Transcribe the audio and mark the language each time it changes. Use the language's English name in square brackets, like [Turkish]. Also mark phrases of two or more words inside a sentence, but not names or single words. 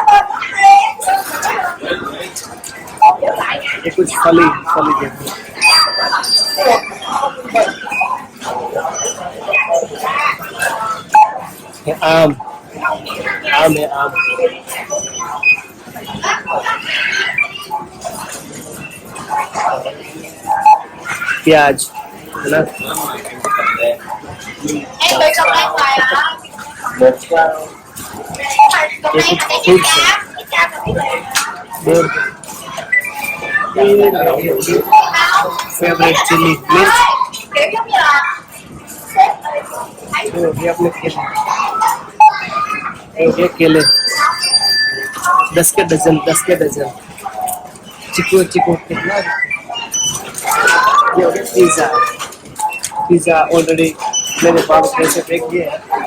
[Hindi] ये कुछ फली फली देखो, ये आम आम है, आम। प्याज है ना, [Vietnamese] Em bị trong đây phải hả? [Hindi] ये कुछ फ्रूट्स है। [English] favorite chili [Hindi] मिर्च, [Vietnamese] Kiểu giống như là [Hindi] ये हो गया अपने केले, ये हो गया केले 10 के डजन, 10 के डजन। चिकू चिकू कितना, ये हो गया पिज्जा, पिज्जा ऑलरेडी मेरे पास पैसे पे किए हैं।